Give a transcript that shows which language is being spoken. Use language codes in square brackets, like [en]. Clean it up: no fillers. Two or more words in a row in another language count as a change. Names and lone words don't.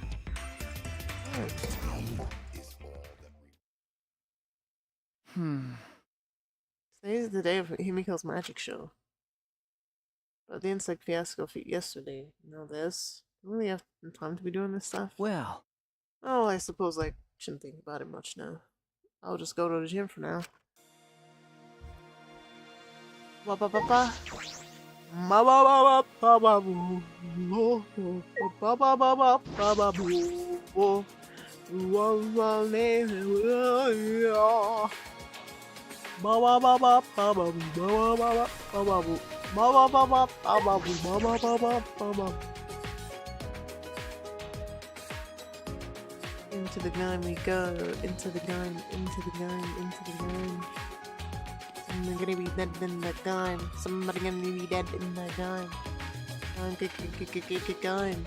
[en] Today's the day of Himiko's magic show. But the insect fiasco yesterday. Now this. I don't really have time to be doing this stuff. well, Oh, I suppose I shouldn't think about it much now. I'll just go to the gym for now. Ba ba ba ba. Ma ba ba ba ba ba boo. Ba ba ba ba ba ba boo. Ba ba ba ba ba ba boo. Ba ba ba ba ba boo. Ba ba ba ba ba ba boo. Ba ba ba ba ba ba. Into the gun we go, into the gun, into the gun, into the gun. Somebody gonna be dead in the gun. Somebody gonna be dead in the gun. Gun.